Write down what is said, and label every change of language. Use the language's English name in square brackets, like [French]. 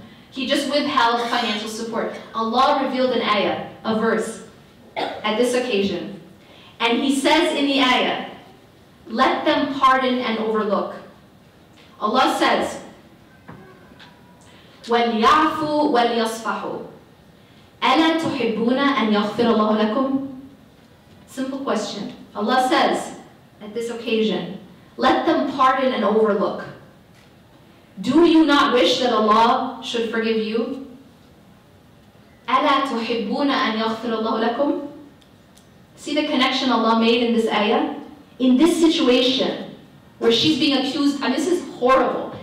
[English] He just withheld financial support. Allah revealed an ayah, a verse, at this occasion. And He says in the ayah, let them pardon and overlook. Allah says, [Arabic] وَلْيَعْفُوا وَلْيَصْفَحُوا أَلَا تُحِبُّونَ أَنْ يَغْفِرَ اللَّهُ لَكُمْ? [English] Simple question. Allah says, at this occasion, let them pardon and overlook. Do you not wish that Allah should forgive you? [Arabic] أَلَا تُحِبُّونَ أَنْ يَغْفِرَ اللَّهُ لَكُمْ? [English] See the connection Allah made in this ayah? In this situation, where she's being accused, this is horrible.